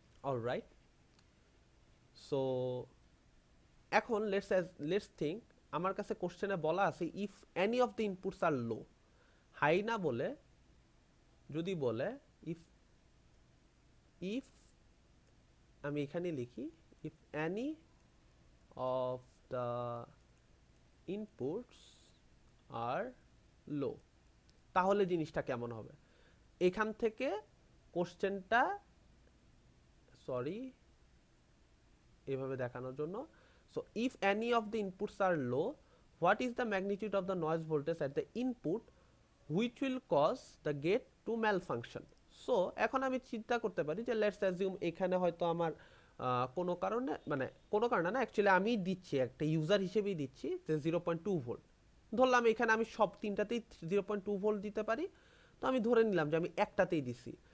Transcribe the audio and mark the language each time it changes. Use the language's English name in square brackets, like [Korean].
[Bangla] Alright, so এখন let's think, আমার কাছে কোশ্চেনে বলা আছে [English] if any of the inputs are low, [Bangla] high না বলে যদি বলে ইফ ইফ আমি এখানে লিখি if any of the inputs আর লো, তাহলে জিনিসটা কেমন হবে? এখান থেকে কোশ্চেনটা, সরি এভাবে দেখানোর জন্য, [English] so if any of the inputs are low, what is the magnitude of the noise voltage at the input which will cause the gate to malfunction? [Bangla] So এখন আমি চিন্তা করতে পারি যে [English] let's assume [Bangla] এখানে হয়তো আমার কোনো কারণে, মানে কোনো কারণে না, অ্যাকচুয়ালি আমি দিচ্ছি একটা ইউজার হিসেবেই দিচ্ছি যে 0.2 ভোল্ট ধরলাম। এখানে আমি সব তিনটাতেই 0.2 ভোল্ট দিতে পারি, তো আমি ধরে নিলাম যে আমি একটাতেই দিছি।